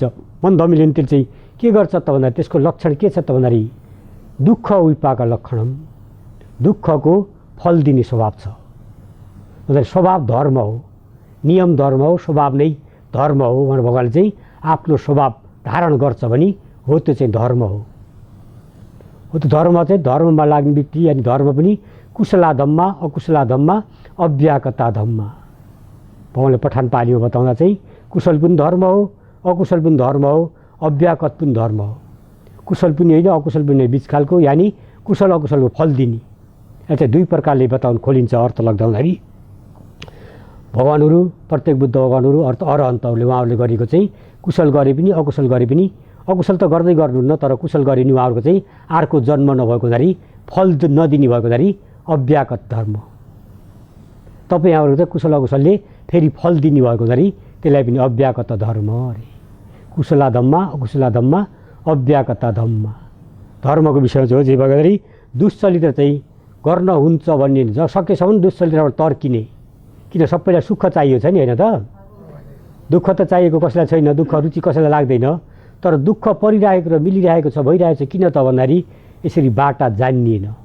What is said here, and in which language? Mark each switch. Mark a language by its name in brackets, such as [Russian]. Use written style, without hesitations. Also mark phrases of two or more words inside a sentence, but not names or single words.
[Nepali] मन धमिलिन्छ त्यसले चाहिँ के गर्छ त भन्दा त्यसको लक्षण के छ त भन्दाखेरि [Pali] दुःख विपाक लक्षणम, [Nepali] दुःखको फल दिने स्वभाव छ। स्वभाव धर्म हो, नियम धर्म हो, स्वभाव नै धर्म हो भनेर भगवान्ले चाहिँ आफ्नो स्वभाव धारण गर्छ भने हो त्यो चाहिँ धर्म हो। हो त धर्म चाहिँ धर्ममा लाग्ने व्यक्ति अनि धर्म पनि [Pali] कुशला धम्मा, अकुशला धम्मा, अव्याकता धम्मा। [Nepali] भगवान्ले पठान पालीमा बताउँदा चाहिँ कुशल पनि धर्म हो, अकुशल पनि धर्म हो, अव्याकत पनि धर्म हो। कुशल पनि होइन, अकुशल पनि बिच खालको, यानि कुशल अकुशलको फल दिने। यहाँ चाहिँ 2 प्रकारले बताउनु खोलिन्छ अर्थ लाग्दाखेरि। भगवान्हरू प्रत्येक बुद्ध भगवान्हरू अरहन्तहरूले उहाँहरूले गरेको चाहिँ कुशल गरे पनि अकुशल गरे पनि, अकुशल त गर्दै गर्नुहुन्न तर कुशल गरे नि उहाँहरूको चाहिँ अर्को जन्म नभएको हुँदाखेरि फल नदिने भएको हुँदाखेरि अव्याकत धर्म। तपाईँ यहाँहरू चाहिँ कुशल अकुशलले फेरि फल दिने भएको हुँदाखेरि त्यसलाई पनि अव्याकत धर्म अरे। [Pali] कुशला धम्मा, अकुशला धम्मा, अव्याकता धम्मा। [Nepali] धर्मको विषयमा चाहिँ हो जे भन्दाखेरि दुश्चरित्र चाहिँ गर्न हुन्छ भन्ने सकेसम्म दुश्चरित्रबाट तर्किने। किन सबैलाई सुख चाहियो छ नि, होइन त? दुःख त चाहिएको कसैलाई छैन, दुःख रुचि कसैलाई लाग्दैन। तर दुःख परिरहेको र मिलिरहेको छ, भइरहेको छ किन त भन्दाखेरि यसरी बाटा जानिएन।